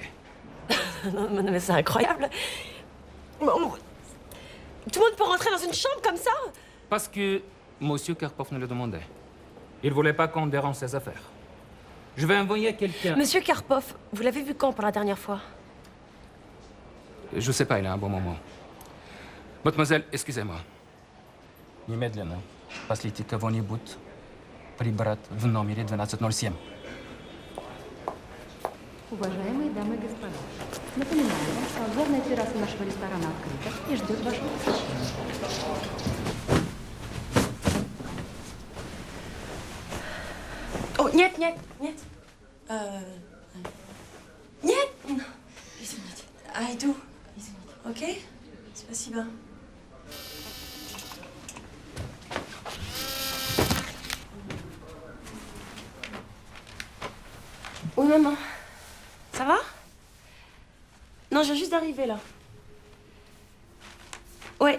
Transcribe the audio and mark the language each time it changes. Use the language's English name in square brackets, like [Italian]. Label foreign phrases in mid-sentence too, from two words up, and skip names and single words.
[French] Non, mais c'est incroyable. Bon, tout le monde peut rentrer dans une chambre comme ça? Parce que Monsieur Karpov nous le demandait. Il voulait pas qu'on dérange ses affaires. Je vais envoyer quelqu'un... Monsieur Karpov, vous l'avez vu quand pour la dernière fois? Je sais pas, il a un bon moment. Mademoiselle, excusez-moi. [Russian] Немедленно пошлите кого-нибудь прибрать в номере 1207. Уважаемые дамы и господа, напоминаю вам, что обзорная терраса нашего ресторана открыта и ждет вашего посещения. Oh, нет, нет, нет. Нет. Извините. [English] I do. [Russian] Извините. Okay? Спасибо. [French] Oui, maman. Ça va? Non, je viens juste d'arriver, là. Ouais.